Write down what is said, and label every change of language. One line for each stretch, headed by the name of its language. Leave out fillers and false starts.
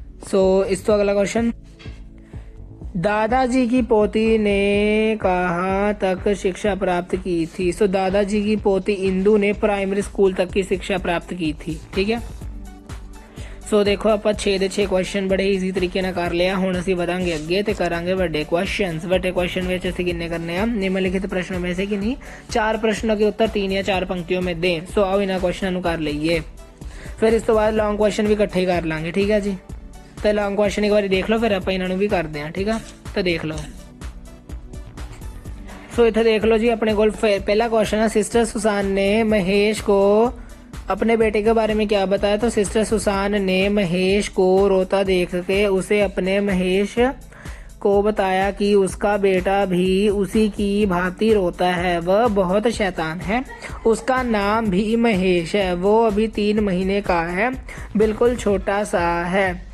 Hindi: सो इस तो अगला क्वेश्चन, दादाजी की पोती ने कहाँ तक शिक्षा प्राप्त की थी? सो दादाजी की पोती इंदू ने प्राइमरी स्कूल तक की शिक्षा प्राप्त की थी, ठीक है। सो देखो आप 6 ਦੇ 6 क्वेश्चन बड़े ईजी तरीके
Punjabi: ਨਾਲ ਕਰ ਲਿਆ। ਹੁਣ ਅਸੀਂ ਵਧਾਂਗੇ ਅੱਗੇ ਤੇ ਕਰਾਂਗੇ ਵੱਡੇ क्वेश्चंस।
Hindi: ਵੱਡੇ क्वेश्चन
Punjabi: ਵਿੱਚ ਅਸੀਂ
Hindi: किन्ने करने हैं? निम्नलिखित प्रश्नों में से किन्हीं 4 प्रश्नों के उत्तर 3 या 4 पंक्तियों में दें।
Punjabi: सो आओ इन्हां क्वेश्चनों ਨੂੰ ਕਰ ਲਈਏ, ਫਿਰ ਇਸ ਤੋਂ ਬਾਅਦ ਲੌਂਗ क्वेश्चन ਵੀ ਇਕੱਠੇ ਕਰ ਲਾਂਗੇ, ਠੀਕ ਹੈ ਜੀ। ਤੇ ਲੌਂਗ क्वेश्चन ਇੱਕ ਵਾਰੀ ਦੇਖ ਲਓ, ਫਿਰ ਆਪਾਂ ਇਹਨਾਂ ਨੂੰ ਵੀ ਕਰਦੇ ਹਾਂ, ਠੀਕ ਆ। ਤਾਂ ਦੇਖ ਲਓ। ਸੋ ਇੱਥੇ ਦੇਖ ਲਓ ਜੀ, ਆਪਣੇ ਕੋਲ ਪਹਿਲਾ
Hindi: क्वेश्चन है, सिस्टर सुसान ने महेश को अपने बेटे के बारे में क्या बताया? तो सिस्टर सुसान ने महेश को रोता देख के उसे अपने महेश को बताया कि उसका बेटा भी उसी की भांति रोता है, वह बहुत शैतान है, उसका नाम भी महेश है, वो अभी 3 महीने का है, बिल्कुल छोटा सा है।